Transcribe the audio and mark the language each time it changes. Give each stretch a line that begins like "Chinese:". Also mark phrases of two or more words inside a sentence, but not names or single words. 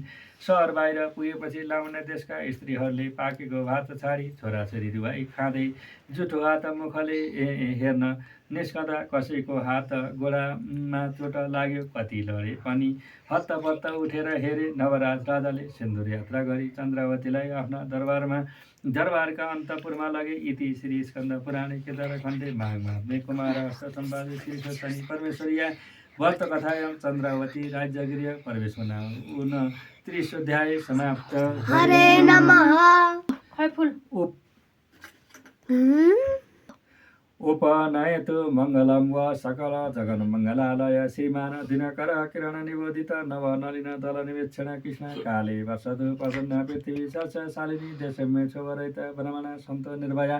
Nepali: सहर बाहिर पुगेपछि लावण्य देशका स्त्रीहरूले पाकेको भात छाडी छोराछोरी रुवाई खाँदै जुठो हात मुखले हेर्न निस्कँदा कसैको हात गोडामा चोट लाग्यो, कति लडे पनि हत्तपत्त उठेर हेरे नवराज राजाले। सिन्दुर यात्रा गरी चन्द्रावतीलाई आफ्ना दरबारका अन्तपुरमा लगे।
Sanskrit: इति श्री स्कन्द पुराणे केदारखण्डे माघ कुमार अष्टसम्पादे श्री स्वस्तानी परमेश्वरीय व्रत कथायां चन्द्रावती राज्यगृह प्रवेश 29 अध्याय समाप्त। हरे नमः। उपनयतु मङ्गलं वा सकल जगन्मङ्गलालय श्रीमान दिनकर किरण निबोधित नव नलिन दल निवेक्षण कृष्ण काले वर्षतु प्रसन्न पृथ्वी शालिनी देशमे छोवरहित ब्रह्मण सन्तो निर्भया